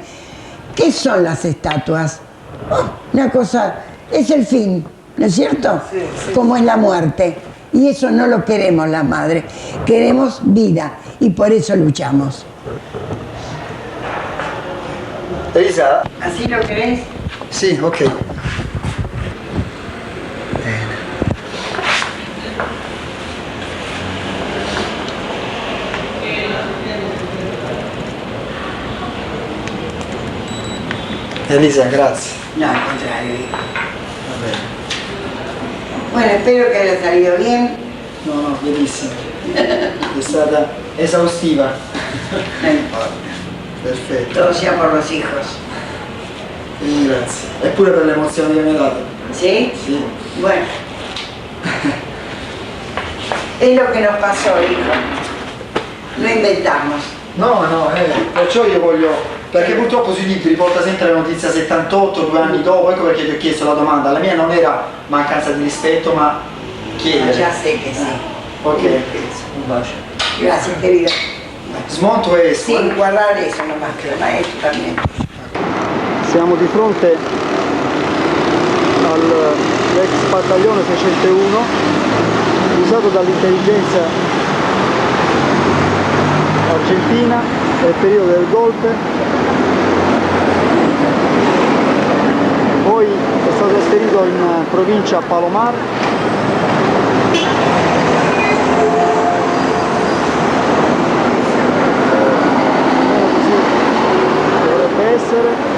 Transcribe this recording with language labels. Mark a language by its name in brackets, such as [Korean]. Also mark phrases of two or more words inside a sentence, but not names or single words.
[Spanish] ¿Qué son las estatuas? Una cosa, es el fin, ¿no es cierto? Sí, sí. Como es la muerte. Y eso no lo queremos las madres, queremos vida y por eso luchamos. Elisa? ¿Así lo querés? [Italian] Sì, ok. Elisa, grazie. [Spanish] No, al contrario. [Italian] Va bene. [Spanish] Bueno, espero que haya salido bien. [Italian] No, benissimo. È stata esaustiva. [Spanish] No importa. [Italian] Perfetto. [Spanish] Todo sea por los hijos. [Italian] Grazie. E pure per le emozioni che mi hai dato. [Spanish] ¿Sí? [Italian] Sì. [Spanish] Bueno. Es lo que nos pasó, hijo. No inventamos. [Italian] No, perciò io voglio... Perché purtroppo sui libri porta sempre la notizia 78, 2 anni dopo, ecco perché ti ho chiesto la domanda. La mia non era mancanza di rispetto, ma chiedere. [Spanish] Ya sé que sí. [Italian] Ok, un bacio. [Spanish] Gracias, querido. [Italian] Smonto questo. [Spanish] Sí, guardar eso nomás, que el maestro también. [Italian] Siamo di fronte all'ex battaglione 601 usato dall'intelligenza argentina nel periodo del golpe, poi è stato trasferito in provincia Palomar, così dovrebbe essere.